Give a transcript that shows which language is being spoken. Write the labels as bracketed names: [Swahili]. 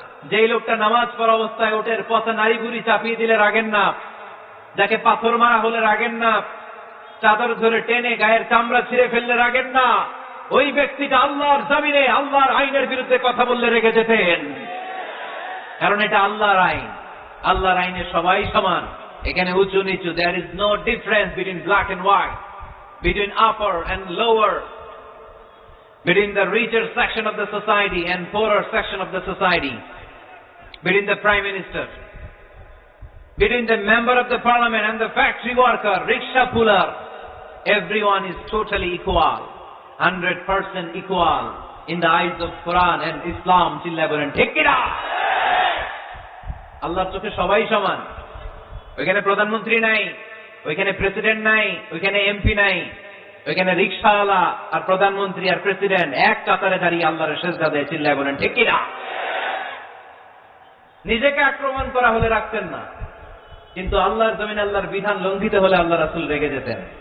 [Bangla] যেই লোকটা নামাজ পড়া অবস্থায় ওঠের পথে নারী বুড়ি চাপিয়ে দিলে রাগেন না, যাকে পাথর মারা হলে রাগেন না, চাদর ধরে টেনে গায়ের চামড়া ছিঁড়ে ফেললে রাগেন না, ওই ব্যক্তিটা আল্লাহর জমিনে আল্লাহর আইনের বিরুদ্ধে কথা বললে রেগে যেতেন। কারণ এটা আল্লাহর আইন। আল্লাহর আইনে সবাই সমান, এখানে উঁচু নিচু, [English] there is no difference between black and white, between upper and lower, between the richer section of the society and poorer section of the society, between the prime minister, between the member of the parliament and the factory worker, rickshaw puller. Everyone is totally equal, 100% equal in the eyes of Quran and Islam. [Bangla] চিল্লায় বলেন ঠিক কিনা? আল্লাহর চোখে সবাই সমান। ওইখানে প্রধানমন্ত্রী নাই, ওইখানে প্রেসিডেন্ট নাই, ওইখানে এমপি নাই, ওইখানে রিকশাওয়ালা আর প্রধানমন্ত্রী আর প্রেসিডেন্ট এক কাতারে দাঁড়িয়ে আল্লাহর সেজদা দেয়। চিল্লায় বলেন ঠিক কিনা? নিজেকে আক্রমণ করা হলে রাখতেন না, কিন্তু আল্লাহর জমিনে আল্লাহর বিধান লঙ্ঘিত হলে আল্লাহ রাসূল রেগে যেতেন।